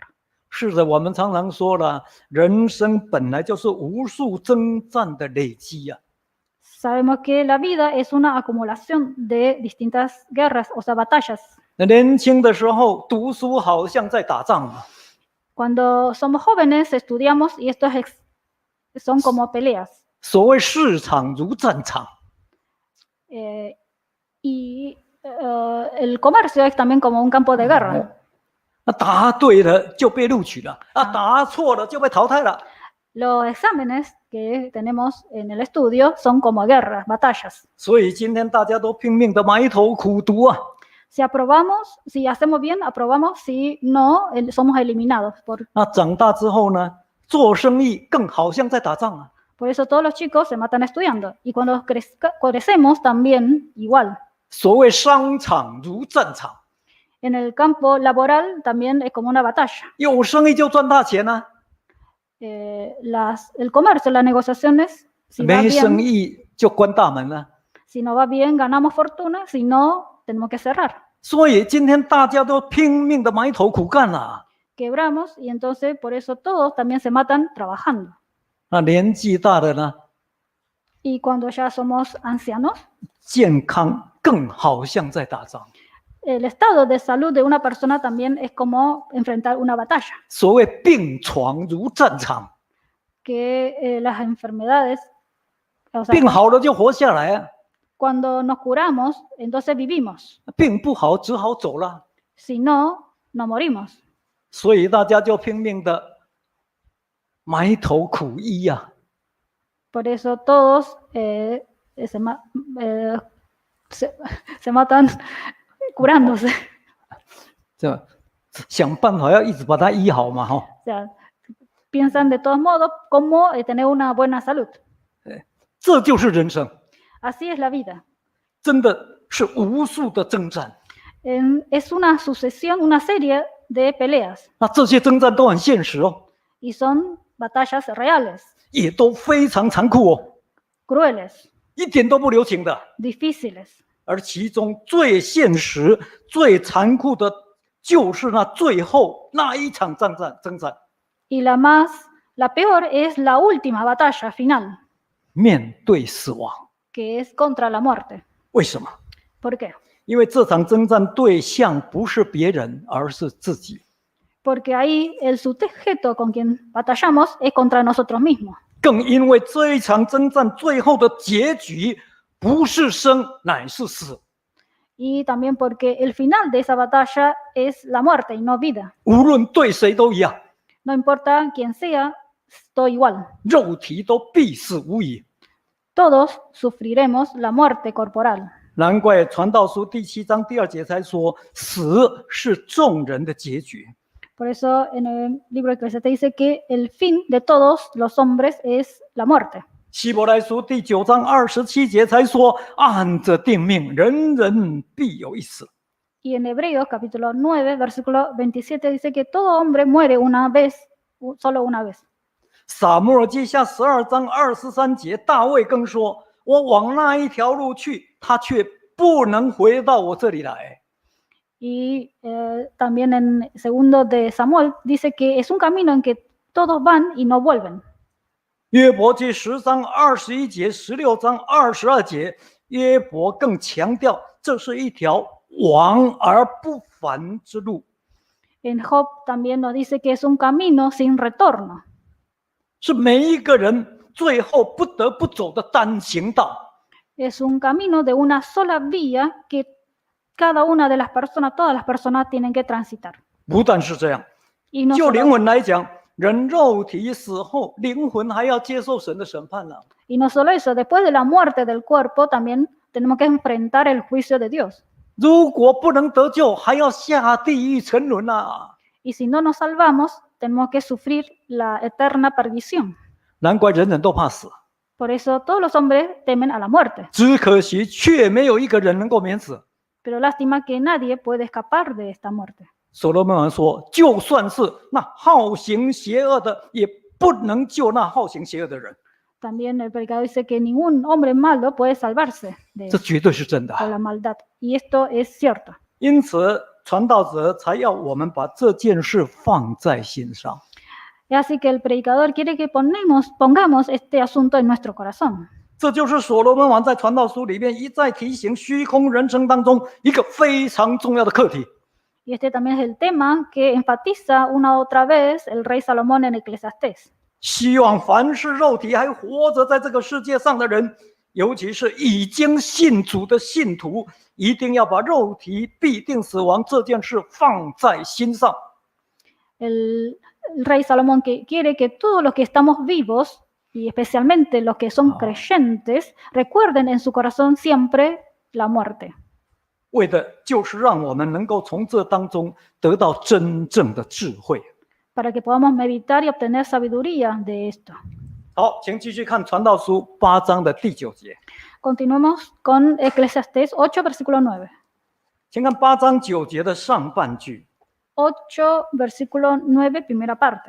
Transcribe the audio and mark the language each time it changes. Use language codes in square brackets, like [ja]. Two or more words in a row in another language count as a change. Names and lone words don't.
[zh] 是的，我们常常说了，人生本来就是无数征战的累积呀、 [es] Sabemos que la vida es una acumulación de distintas guerras, o sea, batallas. [zh] 那年轻的时候读书好像在打仗啊， [es] Cuando somos jóvenes estudiamos y estos son como peleas. [zh] 所谓市场如战场， [es] El comercio es también como un campo de guerra. [zh] 那答对了就被录取了，啊，答错了就被淘汰了。 [es] Los exámenes que tenemos en el estudio son como guerras, batallas. [zh] 所以今天大家都拼命的埋头苦读啊， [es] Si aprobamos, si hacemos bien, aprobamos, si no, somos eliminados. [zh] 那长大之后呢，做生意更好像在打仗啊。 [es] Por eso todos los chicos se matan estudiando. Y cuando crecemos también igual. [zh] 所谓商场如战场， [es] En el campo laboral también es como una batalla. [zh] 有生意就赚大钱啊， [es] El comercio, las negociaciones, si va [zh] 没生 [es] bien, [zh] 意就关大门了。 [es] si no va bien, ganamos fortuna, si no, tenemos que cerrar. [zh] 所以今天大家都拼命的埋头苦干啊。 [es] Quebramos y entonces por eso todos también se matan trabajando. [zh] 那年纪大的呢， [es] Y cuando ya somos ancianos, [zh] 健康更好像在打仗。 [es] el estado de salud de una persona también es como enfrentar una batalla. [zh] 所谓病床如战场， [es] Que las enfermedades, o sea, [zh] 病好了就活下来啊， [es] cuando nos curamos, entonces vivimos. [zh] 病不好只好走了。 [es] Si no, no morimos. [zh] 所以大家就拼命的埋头苦医呀、 [es] Por eso todos se matan curándose. [zh] 这想办法要一直把它医好嘛，哈。 [es] O sea, piensan de todos modos cómo tener una buena salud. [zh] 这就是人生， [es] Así es la vida. [zh] 真的是无数的征战。 [es] Es una sucesión, una serie de peleas [zh] 那这些征战都很现实哦， [es] y son batallas reales, [zh] 也都非常残酷哦， [es] crueles, [zh] 一点都不留情的。 [es] difíciles. [zh] 而其中最现实、最残酷的，就是那最后那一场征战， [es] Y la peor es la última batalla final, [zh] 面对死亡。 [es] que es contra la muerte. [zh] 为什么？ [es] ¿Por qué? [zh] 因为这场征战对象不是别人，而是自己。 [es] Porque ahí el sujeto con quien batallamos es contra nosotros mismos. [zh] 更因为这一场征战最后的结局不是生，乃是死。 [es] Y también porque el final de esa batalla es la muerte y no vida. [zh] 无论对谁都一样， [es] No importa quién sea, todo igual. [zh] 肉体都必死无疑。 [es] Todos sufriremos la muerte corporal. [zh] 难怪传道书第7章第2节才说，死是众人的结局。 [es] Por eso en el libro de Eclesiastés dice que el fin de todos los hombres es la muerte. [zh] 希伯来书第9章27节才说，按着定命，人人必有一死。 [es] Y en Hebreos capítulo 9, versículo 27 dice que todo hombre muere una vez, solo una vez. [zh] 撒母耳记下12章23节，大卫更说：“我往那一条路去，他却不能回到我这里来。” [es] Y también en segundo de Samuel dice que es un camino en que todos van y no vuelven. [zh] 约伯记10章21节、16章22节，约伯更强调这是一条往而不返之路。 [es] En Job también nos dice que es un camino sin retorno. [zh] 是每一个人最后不得不走的单行道。 [es] Es un camino de una sola vía que cada una de las personas, todas las personas tienen que transitar. [zh] 不但是这样， [es] Y no [zh] 就 [es] solo, [zh] 灵魂来讲，人肉体死后，灵魂还要接受神的审判了。 [es] y no solo eso, después de la muerte del cuerpo también tenemos que enfrentar el juicio de Dios. [zh] 如果不能得救，还要下地狱沉沦啊！ [es] Y si no nos salvamos, tenemos que sufrir la eterna perdición. [zh] 难怪人人都怕死， [es] Por eso todos los hombres temen a la muerte. [zh] 只可惜却没有一个人能够免死。 [es] Pero lástima que nadie puede escapar de esta muerte. [zh] 所罗门王说：“就算是那好行邪恶的，也不能救那好行邪恶的人。 [es] También el predicador dice que ningún hombre malo puede salvarse ” de [zh] 这绝对是真的。 [es] la maldad. Y esto es cierto. [zh] 因此，传道者才要我们把这件事放在心上。 [es] Así que el predicador quiere que pongamos este asunto en nuestro corazón. [zh] 这就是所罗门王在传道书里面一再提醒虚空人生当中一个非常重要的课题。 [es] Y este también es el tema que enfatiza una otra vez el rey Salomón en Eclesiastés. [zh] 希望凡是肉体还活着在这个世界上的人，尤其是已经信主的信徒，一定要把肉体必定死亡这件事放在心上。 [es] El rey Salomón que quiere que todos los que estamos vivos, y especialmente los que son creyentes, recuerden en su corazón siempre la muerte. [zh] 为的就是让我们能够从这当中得到真正的智慧。 [es] Para que podamos meditar y obtener sabiduría de esto. [zh] 好，请继续看传道书8章的第9节。 [es] Continuamos con Eclesiastés 8, versículo 9. [zh] 请看8章9节的上半句。 [es] 8, versículo 9, primera parte.